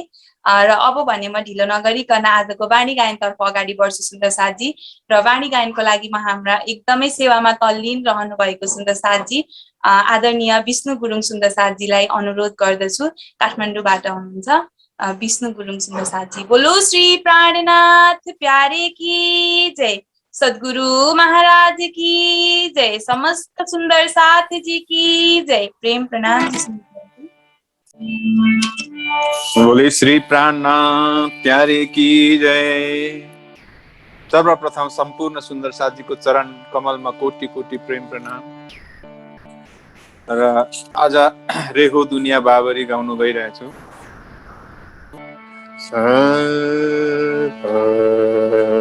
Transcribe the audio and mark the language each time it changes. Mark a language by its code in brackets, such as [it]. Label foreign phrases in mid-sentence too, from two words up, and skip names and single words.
[ne] र अब भने म ढिलो नगरिकन आजको वाणी गायनतर्फ अगाडि बढ्छु सुन्दर साथजी। र वाणी गायनको लागि म हाम्रा एकदमै सेवामा तल्लीन रहनु भएको सुन्दर साथजी आदरणीय विष्णु गुरुङ सुन्दर साथजीलाई अनुरोध गर्दछु। काठमाडौँबाट हुनुहुन्छ विष्णु गुरुङ सुन्दर साथजी। [hi] बोलो श्री प्राणनाथ प्यारे की जय, सद्गुरु महाराज की जय, समस्त सुंदर साथ जी की जय। प्रेम प्रणाम जी। बोले श्री प्राणनाथ प्यारे की जय। [ne] सर्वप्रथम सम्पूर्ण सुन्दर साथजीको चरण कमलमा कोटि कोटि प्रेम प्रणाम। र आज रेहो दुनिया बाबरी गाउनु गइरहेछु।